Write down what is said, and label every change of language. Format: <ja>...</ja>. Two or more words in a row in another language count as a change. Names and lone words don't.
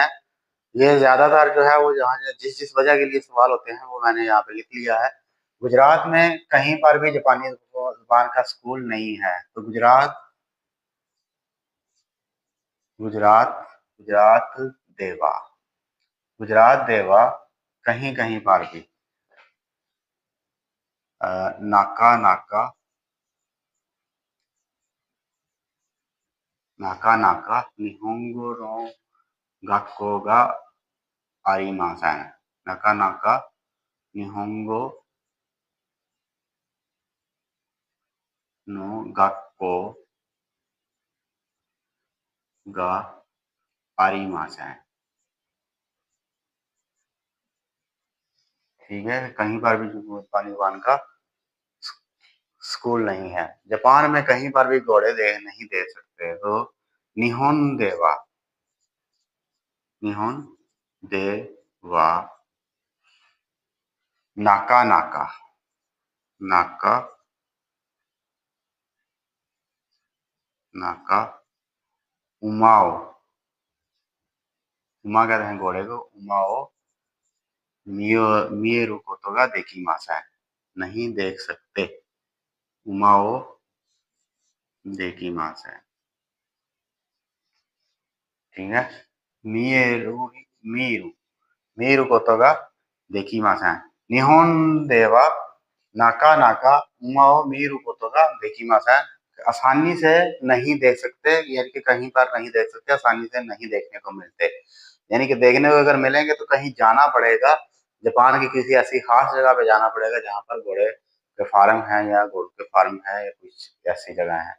<hi>ये ज्यादातर जो है वो जहाँ जिस जिस वजह के लिए सवाल होते हैं वो मैंने यहाँ पे लिख लिया है। गुजरात में कहीं पर भी जापानी जुबान का स्कूल नहीं है। तो गुजरात, गुजरात, गुजरात देवा, गुजरात देवा कहीं कहीं पर भी,</hi> <ja>なかなか, なかなか 日本語 の 学校 が ありません、なかなか 日本語 の 学校 が ありません, नाका नाका निहोंगो नो गक्को गा आरिमासेन।</ja> <hi>ठीक है, कहीं पर भी जापानी जुबान का स्कूल नहीं है। जापान में कहीं पर भी घोड़े नहीं दे सकते।</hi> <ja>तो 日本 では、日本 では なかなか、なかなか 馬を,</ja> <hi>उमा कहते हैं घोड़े को,</hi> <ja>馬を 見える こと が できません,</ja> <hi>नहीं देख सकते।</hi> <ja>馬を できません,</ja> <hi>ठीक है।</hi> <ja>見える 見る 見る こと が できません、日本 では なかなか 馬を 見る こと が できません, निहोन देवा नाका नाका उमाओ मीरू कोतो गा देकिमासेन,</ja> <hi>आसानी से नहीं देख सकते, यानी कि कहीं पर नहीं देख सकते, आसानी से नहीं देखने को मिलते। यानी कि देखने को अगर मिलेंगे तो कहीं जाना पड़ेगा, जापान की किसी ऐसी खास जगह पे जाना पड़ेगा जहाँ पर घोड़े के फार्म है या घोड़ों के फार्म है या कुछ ऐसी जगह है।</hi>